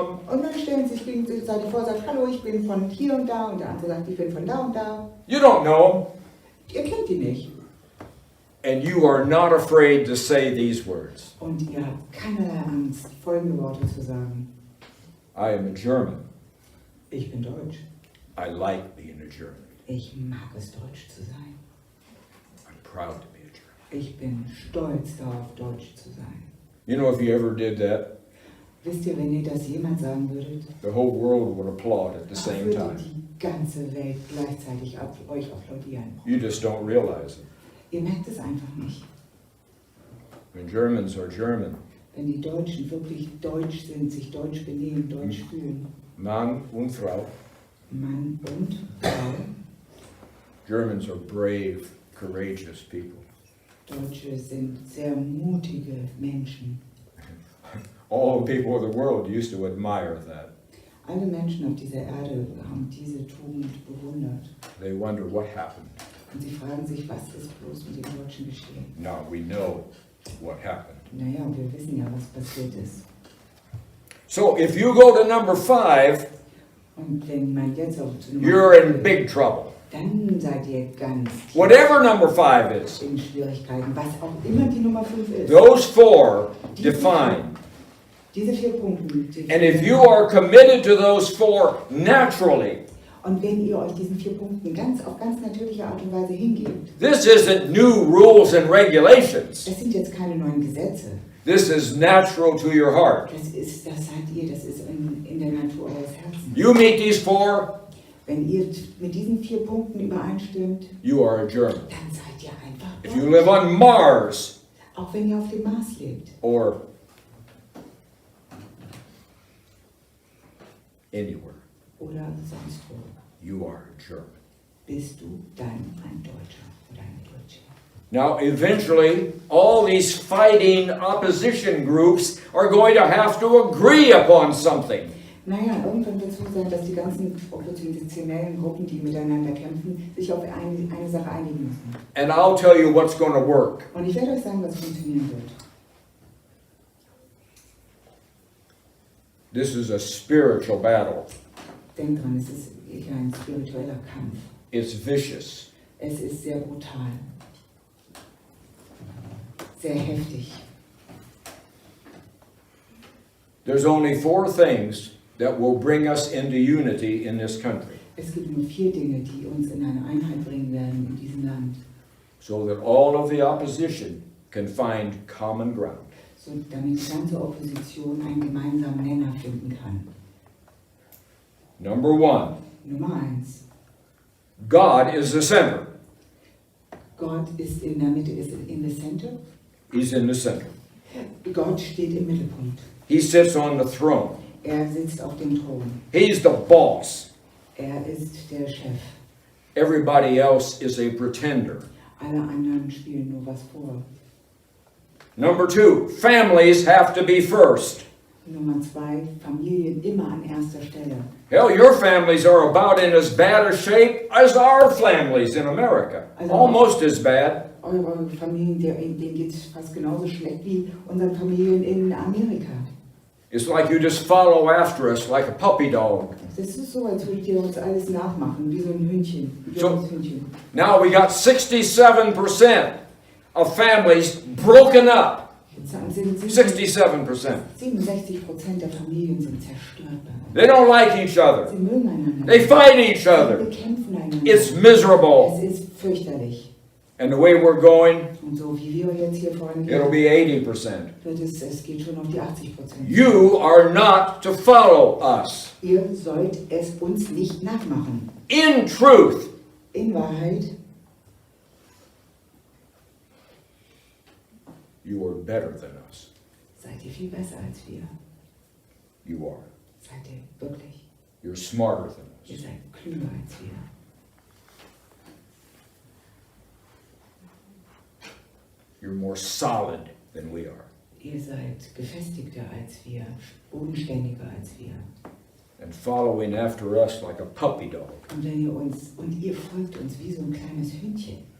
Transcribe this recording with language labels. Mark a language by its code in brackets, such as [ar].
[de] Und dann stellen sich gegenseitig vor, sagt, hallo, ich bin von hier und da. Und der andere sagt, ich bin von da und da. [en] You don't know [de] Ihr kennt die nicht. [en] them. And you are not afraid to say these words. [de] Und ihr habt keinerlei Angst, folgende Worte zu sagen. [en] I am a German. [de] Ich bin Deutsch. [en] I like being a German. [de] Ich mag es, Deutsch zu sein. [en] I'm proud to be a German. [de] Ich bin stolz darauf, Deutsch zu sein. [en] You know, if you ever did that, [de] Wisst ihr, wenn ihr das jemand sagen würdet, [en] the whole world would applaud at the [de] dann [en] same [de] würde [en] time. [de] die ganze Welt gleichzeitig euch applaudieren. [en] You just don't realize it. [de] Ihr merkt es einfach nicht. [en] When Germans are German, [de] Wenn die Deutschen wirklich deutsch sind, sich deutsch benehmen, deutsch fühlen, Mann und Frau, Mann und Frau, [en] Germans are brave, courageous people. [de] Deutsche sind sehr mutige Menschen. [en] All the people of the world used to admire that. [de] Alle Menschen auf dieser Erde haben diese Tugend bewundert. [en] They wonder what happened. [de] Und sie fragen sich, was ist bloß mit den Deutschen geschehen? [en] Now we know what happened. [de] Naja, wir wissen ja, was passiert ist. [en] So if you go to number 5, [de] Und wenn man jetzt auf zu Nummer [en] you're in [de] 5 [en] big trouble. [de] dann seid ihr ganz [en] Whatever number 5 is, [de] in Schwierigkeiten, was auch immer die Nummer 5 ist. [en] those 4 define. [de] Diese 4 Punkte. [en] And if you are committed to those 4 naturally, [de] Und wenn ihr euch diesen 4 Punkten auf ganz natürliche Art und Weise hingebt, [en] this isn't new rules and regulations. [de] das sind jetzt keine neuen Gesetze. [en] This is natural to your heart. [de] Das seid ihr, das ist in der Natur eures Herzens. [en] You meet these 4, [de] Wenn ihr mit diesen 4 Punkten übereinstimmt, [en] you are a German. [de] dann seid ihr einfach [en] If you [de] Deutsch. [en] live on Mars [de] Auch wenn ihr auf dem Mars lebt [en] or anywhere, [de] oder sonst wo, [en] you are a German. [de] bist du dann ein Deutscher oder eine Deutsche. [en] Now, eventually, all these fighting opposition groups are going to have to agree upon something. [de] Naja, irgendwann wird es so sein, dass die ganzen oppositionellen Gruppen, die miteinander kämpfen, sich auf eine Sache einigen müssen. [en] And I'll tell you what's going to work. [de] Und ich werde euch sagen, was funktionieren wird. [en] This is a spiritual battle. [de] Denkt dran, es ist eher ein spiritueller Kampf. [en] It's vicious. [de] Es ist sehr brutal. Sehr heftig. [en] There's only 4 things that will bring us into unity in this country, [de] Es gibt nur 4 Dinge, die uns in eine Einheit bringen werden in diesem Land, [en] so that all of the opposition can find common ground. [de] so damit die ganze Opposition einen gemeinsamen Nenner finden kann. [en] Number 1, [de] Nummer 1. [en] God is the center. [de] Gott ist in der Mitte, ist [en] in the center. He's in the center. [de] Gott steht im Mittelpunkt. [en] He sits on the throne. [de] Er sitzt auf dem Thron. [en] He's the boss. [de] Er ist der Chef. [en] Everybody else is a pretender. [de] Alle anderen spielen nur was vor. [en] Number 2, families have to be first. [de] Nummer 2, Familien immer an erster Stelle. [en] Hell, your families are about in as bad a shape as our families in America. Almost as bad. [de] Eure Familien, denen geht es fast genauso schlecht wie unseren Familien in Amerika. [en] It's like you just follow after us like a puppy dog. [de] Das ist so, als würdet ihr uns alles nachmachen, wie so ein Hündchen. Wie So- ein Hündchen. [en] Now we got 67% of families broken up. [de] Jetzt sind 67%. 67% der Familien sind zerstört bei uns. [en] They don't like each other. [de] Sie mögen einander. [en] They fight each [de] Sie [en] other. [de] bekämpfen einander. [en] It's miserable. [de] Es ist fürchterlich. [en] And the way we're going, [de] Und so wie wir jetzt hier vorangehen, [en] it'll be 80%. [de] es geht schon auf die 80%. [en] You are not to follow us. [de] Ihr sollt es uns nicht nachmachen. [en] In truth, [de] In Wahrheit, [en] you are better than us. [de] seid ihr viel besser als wir. [en] You are. [de] Seid ihr wirklich. [en] You're smarter than [de] Ihr [en] us. [de] seid klüger als wir. [en] You're more solid than we are. [de] Ihr seid gefestigter als wir, bodenständiger als wir. [en] And following after us like a puppy dog [de] Und ihr folgt uns wie so ein kleines Hündchen.